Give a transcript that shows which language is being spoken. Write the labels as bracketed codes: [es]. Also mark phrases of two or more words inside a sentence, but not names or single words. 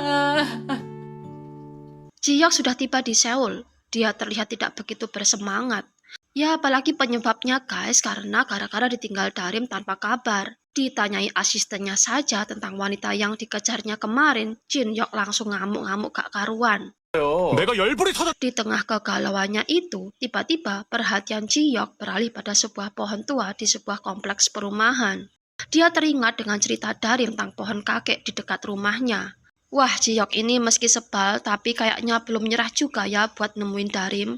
[id] Ji-hyuk sudah tiba di Seoul. Dia terlihat tidak begitu bersemangat. Ya, apalagi penyebabnya guys, karena gara-gara ditinggal Darim tanpa kabar. Ditanyai asistennya saja tentang wanita yang dikejarnya kemarin, Jin-hyuk langsung ngamuk-ngamuk gak karuan. [ko] 내가 열불이 터졌... [id] Di tengah kegalauannya itu, tiba-tiba perhatian Ji-hyuk beralih pada sebuah pohon tua di sebuah kompleks perumahan. Dia teringat dengan cerita Darim tentang pohon kakek di dekat rumahnya. Wah, Ji-hyuk ini meski sebal, tapi kayaknya belum nyerah juga ya buat nemuin Darim.